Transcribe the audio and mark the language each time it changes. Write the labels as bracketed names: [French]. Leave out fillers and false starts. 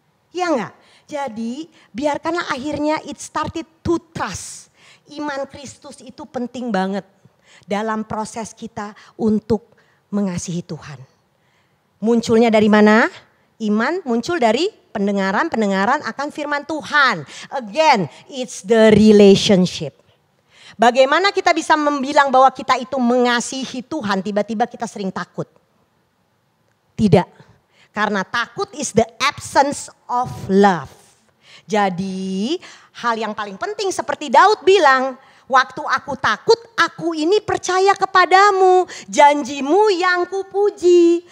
[Indonesian] Iya enggak? Jadi biarkanlah akhirnya [English] it started to trust. [Indonesian] Iman Kristus itu penting banget. Dalam proses kita untuk mengasihi Tuhan. Munculnya dari mana? Iman muncul dari pendengaran akan firman Tuhan. [English] Again, it's the relationship. [Indonesian] Bagaimana kita bisa membilang bahwa kita itu mengasihi Tuhan, tiba-tiba kita sering takut? Tidak, karena takut [English] is the absence of love. [Indonesian] Jadi hal yang paling penting seperti Daud bilang, waktu aku takut, aku ini percaya kepadamu, janjimu yang kupuji.